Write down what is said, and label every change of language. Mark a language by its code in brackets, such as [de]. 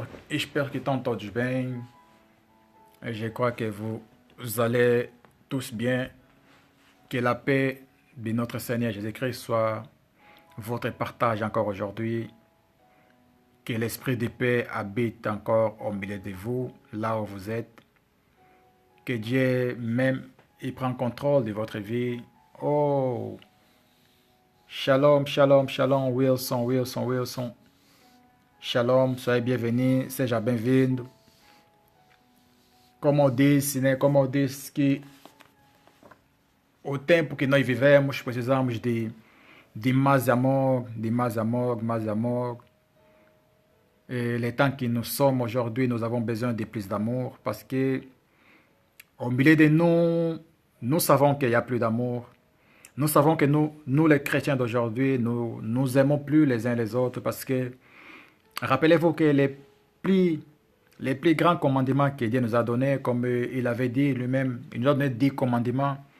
[pt] Espero que estão todos bem. [fr] Je crois que vous allez tous bien. Que la paix de notre Seigneur Jésus-Christ soit votre partage encore aujourd'hui. Que l'esprit de paix habite encore au milieu de vous, là où vous êtes. Que Dieu même, il prend contrôle de votre vie. Oh! Shalom, shalom, shalom, Wilson, Wilson, Wilson. [pt] Shalom, [fr] soyez bienvenus, [pt] seja bem-vindo. Como eu disse, né? Como eu disse que o tempo que nós vivemos, precisamos de mais amor, de mais amor, mais amor. [fr] Et le temps que nous sommes aujourd'hui, nous avons besoin de plus d'amour parce que au milieu de nous, nous savons qu'il n'y a plus d'amour. Nous savons que nous les chrétiens d'aujourd'hui, nous aimons plus les uns les autres parce que rappelez-vous que les plus grands commandements que Dieu nous a donnés, comme il avait dit lui-même, il nous a donné 10 commandements.